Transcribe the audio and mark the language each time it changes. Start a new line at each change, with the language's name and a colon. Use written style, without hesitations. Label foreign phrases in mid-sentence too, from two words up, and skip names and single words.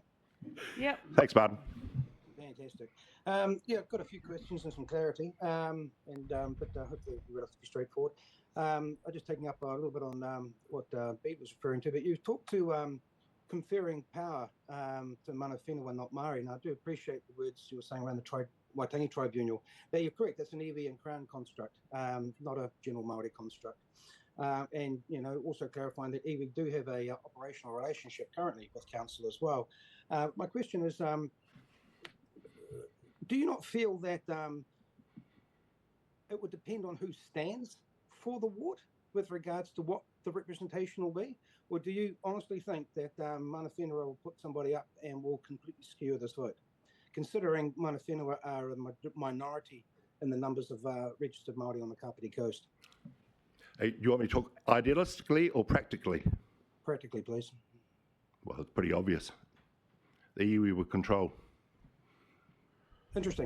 English: Yep. Thanks, Martin. Fantastic. I've got a few questions and some clarity, but hopefully we're relatively straightforward. I'm just taking up a little bit on what Beat was referring to, but you talked to conferring power to
Māori: mana whenua,
English: not Māori, and I do appreciate the words you were saying around the Waitangi Tribunal. But you're correct, that's an iwi and Crown construct, not a general Māori construct. And also clarifying that iwi do have a operational relationship currently with council as well. My question is, do you not feel that it would depend on who stands for the ward with regards to what the representation will be? Or do you honestly think that
Māori: mana whenua
English: will put somebody up and will completely skew this vote? Considering
Māori: mana whenua
English: are a minority in the numbers of registered Māori on the Kapiti Coast. Hey, do you want me to talk idealistically or practically? Practically, please. Well, it's pretty obvious. The iwi would control. Interesting.